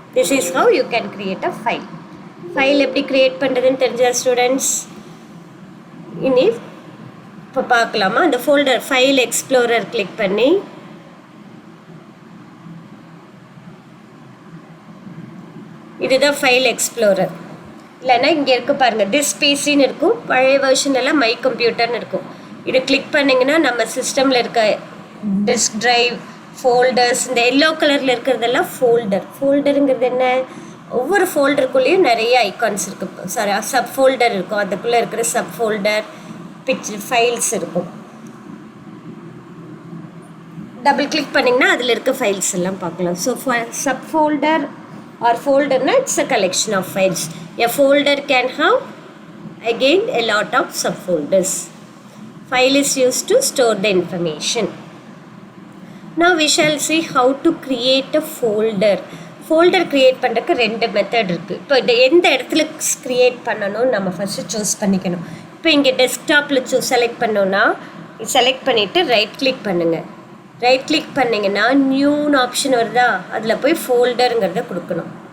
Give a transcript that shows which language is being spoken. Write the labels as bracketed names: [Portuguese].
[English] This is how you can create a file. [Tamil] File எப்படி create பண்ணுறதுன்னு தெரிஞ்ச students இனி இப்போ பார்க்கலாமா. அந்த ஃபோல்டர் ஃபைல் எக்ஸ்ப்ளோரர் கிளிக் பண்ணி இதுதான் ஃபைல் எக்ஸ்ப்ளோரர். இல்லைன்னா இங்கே இருக்குது பாருங்கள், திஸ் பிசின்னு இருக்கும், பழைய வெர்ஷன்லாம் மை கம்ப்யூட்டர்னு இருக்கும். இது கிளிக் பண்ணிங்கன்னா நம்ம சிஸ்டமில் இருக்க டிஸ்க் ட்ரைவ், ஃபோல்டர்ஸ், இந்த எல்லோ கலரில் இருக்கிறதெல்லாம் ஃபோல்டருங்கிறது என்ன, ஒவ்வொரு ஃபோல்டருக்குள்ளேயும் நிறைய ஐகான்ஸ் இருக்குது. சாரி, சப் ஃபோல்டர் இருக்கும், அதுக்குள்ளே இருக்கிற சப் ஃபோல்டர் ஃபைல்ஸ் இருக்கும். டபுள் கிளிக் பண்ணிங்கன்னா அதில் இருக்க ஃபைல்ஸ் எல்லாம் பார்க்கலாம். So sub folder R ஃபோல்டர்னா [English] It's a collection of files. A folder can have again a lot of subfolders. File is used to store the information. Now we shall see how to create a folder. [Tamil] Folder create பண்ணுறதுக்கு ரெண்டு method இருக்குது. இப்போ இந்த எந்த இடத்துல create பண்ணணும் நம்ம first choose பண்ணிக்கணும். இப்போ இங்கே டெஸ்க்டாப்பில் செலக்ட் பண்ணோன்னா செலக்ட் பண்ணிவிட்டு ரைட் கிளிக் பண்ணுங்கள். ரைட் கிளிக் பண்ணிங்கன்னா நியூன்னு ஆப்ஷன் வருதா, அதில் போய் ஃபோல்டருங்கிறத கொடுக்கணும்.